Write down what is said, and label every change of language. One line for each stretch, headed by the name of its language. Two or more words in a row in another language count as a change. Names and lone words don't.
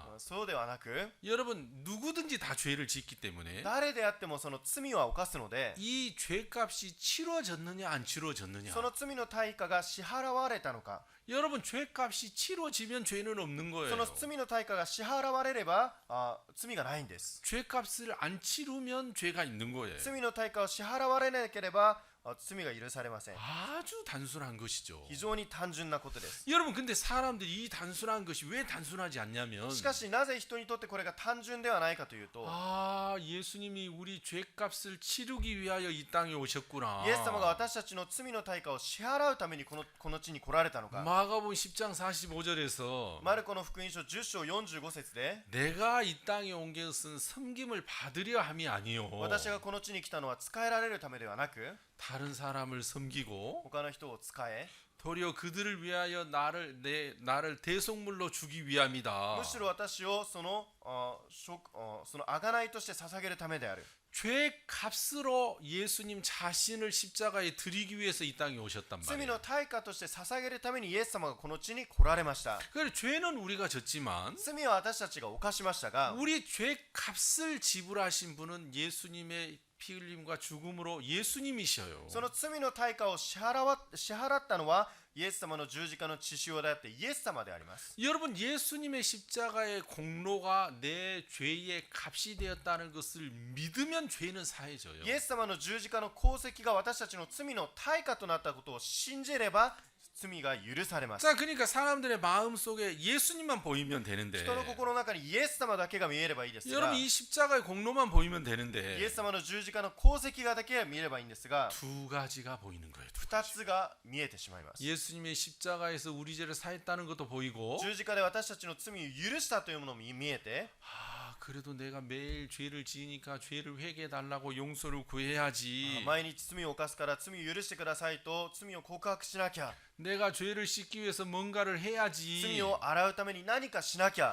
Japanese: そうではなく
Korean: 여러분 누구든지 다 죄를 짓기 때문에
Japanese: 誰であってもその罪は犯すので
Korean: 이 죄값이 치러졌느냐 안 치러졌느냐.
Japanese: その罪の対価が支払われたのか、
Korean: 여러분 죄값이 치러지면 죄는 없는
Japanese: そ
Korean: 거예요.
Japanese: の罪の対価が支払われれば罪がないんです。
Korean: 죄값을 안 치르면 죄가 있는 거예요.
Japanese: 罪の対価を支払われなければ罪が許されません。
Korean: 아주 단순한 것이죠.
Japanese: 非常に単純なことです。
Korean: 여러분 근데 사람들이 이 단순한 것이 왜 단순하지 않냐면
Japanese: しかしなぜ人にとってこれが単純ではないかというと、
Korean: 예수님이 우리 죄값을 치르기 위하여 이 땅에 오셨구나.
Japanese: イエス様が私たちの罪の対価を支払うためにこの地に来られたのか。
Korean: 마가복음 10장 45절에서
Japanese: マルコの福音書10章45節で、
Korean: 내가 이 땅에 온 것은 섬김을 받으려 함이 아니요
Japanese: 私がこの地に来たのは仕えられるためではなく、
Korean: 다른 사람을 섬기고
Japanese: 他の人を仕え、
Korean: 도리어 그들을 위하여 나를 대속물로 주기 위함이다.
Japanese: むしろ私をその贖いとして捧げるためである。
Korean: 죄 값으로 예수님 자신을 십자가에 드리기 위해서 이 땅에 오셨단
Japanese: 罪
Korean: 말이에요.
Japanese: の対価として捧げるためにイエス様がこの地に来られました。
Korean: 그래 죄는 우리가 졌지만
Japanese: 罪は私たちが犯しましたが、
Korean: 우리 죄 값을 지불하신 분은 예수님의 피 흘림과 죽음으로 예수님이셔요.
Japanese: その罪の対価を支払ったのはイエス様の十字架の血潮であってイエス様であります。
Korean: 여러분 예수님의 십자가의 공로가 내 죄의 값이 되었다는 것을 믿으면 죄는 사해져요.
Japanese: イエス様の十字架の功績が私たちの罪の対価となったことを信じれば罪が許されます。
Korean: 자, 그러니까 사람들의 마음 속에 예수님만 보이면 되는데
Japanese: 人の心の中にイエス様だけが見えればいいですが、
Korean: 여러분 이 십자가의 공로만 보이면
Japanese: イ
Korean: 되는데
Japanese: エス様の十字架の功績がだけ見ればいいんですが、
Korean: 두 가지가 보이는 거예요.
Japanese: 二つが見えてしまいます。
Korean: 예수님의 십자가에서 우리 죄를 사했다는 것도 보이고
Japanese: 十字架で私たちの罪を許したというものも見えて、
Korean: 그래도 내가 매일 죄를 지으니까 죄를 회개해 달라고 용서를 구해야지.
Japanese: 毎日罪を犯すから罪を許してくださいと罪を告白しなきゃ、
Korean: 내가 죄를 씻기 위해서 뭔가를 해야지.
Japanese: 罪を洗うために何かしなきゃ、